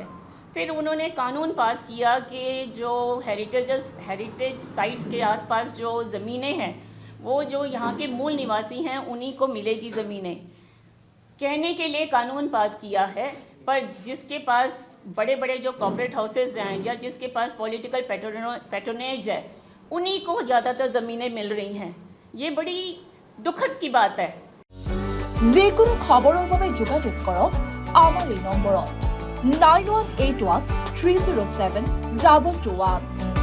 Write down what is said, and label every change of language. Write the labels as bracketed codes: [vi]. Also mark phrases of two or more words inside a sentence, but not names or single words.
[hi] फिर उन्होंने कानून पास किया कि जो [en] heritage sites [hi] के आसपास जो ज़मीनें हैं वो जो यहाँ के मूल निवासी हैं उन्हीं को मिलेगी ज़मीनें। कहने के लिए कानून पास किया है, पर जिसके पास बड़े बड़े जो [en] corporate houses [hi] हैं या जिसके पास [en] political patronage [hi] है उन्हीं को ज़्यादातर ज़मीनें मिल रही हैं। ये बड़ी दुखद की बात है। [as] যিকোনো খবৰৰ বাবে যোগাযোগ কৰক আমাৰ এই নম্বৰত 9181 307 2221।